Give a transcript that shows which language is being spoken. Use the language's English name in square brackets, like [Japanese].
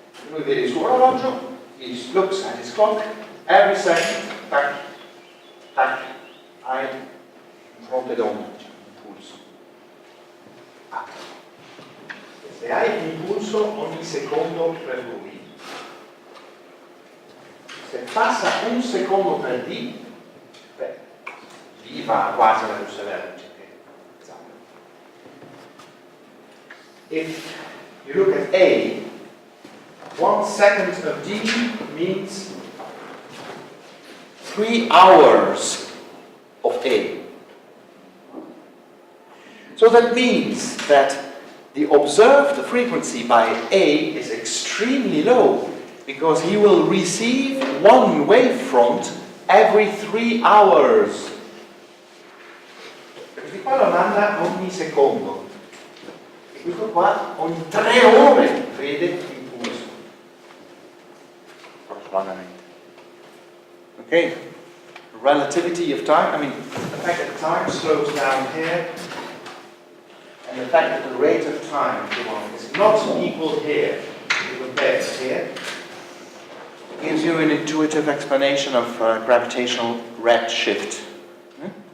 [Italian] Lui vede il suo orologio, [English] he looks at his clock, [Italian] every second, tac, tac, hai un fronte d'onda, un pulso. Ah. Se hai un impulso ogni secondo per lui, se passa un secondo per D, beh, D va quasi alla luce verde. [English] If you look at A, 1 second of D means 3 hours of A. So that means that the observed frequency by A is extremely low because he will receive one wavefront every 3 hours. [Italian] Perché qua lo manda ogni secondo. E questo qua ogni 3 ore vede l'impulso. Okay? [English] Relativity of time, I mean, the fact that time slows down here and the fact that the rate of time is not equal here, compared to here, gives you an intuitive explanation of gravitational redshift. Hmm?